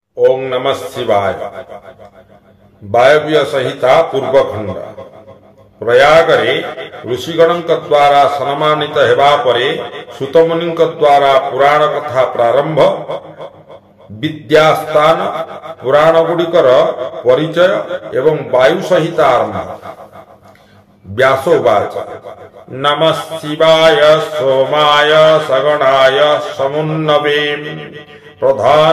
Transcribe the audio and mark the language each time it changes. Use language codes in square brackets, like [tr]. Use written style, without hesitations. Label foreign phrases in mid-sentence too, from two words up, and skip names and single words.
[sa] ओम नमः शिवाय। [or] ବାୟବ୍ୟ ସଂହିତା ପୂର୍ବଖଣ୍ଡ। ପ୍ରୟାଗରେ ଋଷିଗଣଙ୍କ ଦ୍ୱାରା ସମ୍ମାନିତ ହେବା ପରେ ସୂତମୁନିଙ୍କ ଦ୍ୱାରା ପୁରାଣ କଥା ପ୍ରାରମ୍ଭ। ବିଦ୍ୟାସ୍ଥାନ ପୁରାଣ ଗୁଡ଼ିକର ପରିଚୟ ଏବଂ ବାୟୁ ସଂହିତା ଆରମ୍ଭ। [sa] व्यासोवाच नमः शिवाय सोमाय सगणाय समुन्नवे प्रधान